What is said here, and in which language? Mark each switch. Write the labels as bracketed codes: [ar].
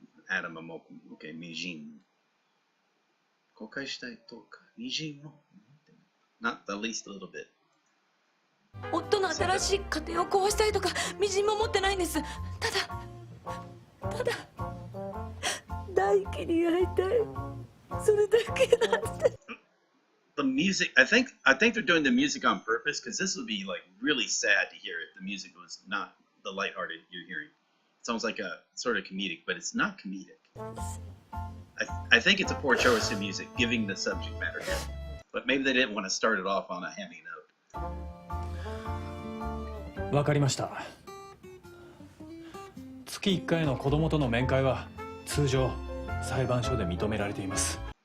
[en] Atom of okay, みじん。 [ja] 公開したいとか、みじんも。 [en] Not the least little bit. [ja] 夫の新しい家庭を壊したいとかみじんも持ってないんです。ただ大輝に会いたい。それだけなんて。 [en] The music, I think they're doing the music on purpose because this would be like really sad to hear if the music was not the lighthearted you're hearing. It sounds like a sort of comedic, but it's not comedic. I think it's a poor choice of music, given the subject matter here. But maybe they didn't want to start it off on a heavy note. [ja] わかりました。月1回の子供との面会は通常裁判所で認められています。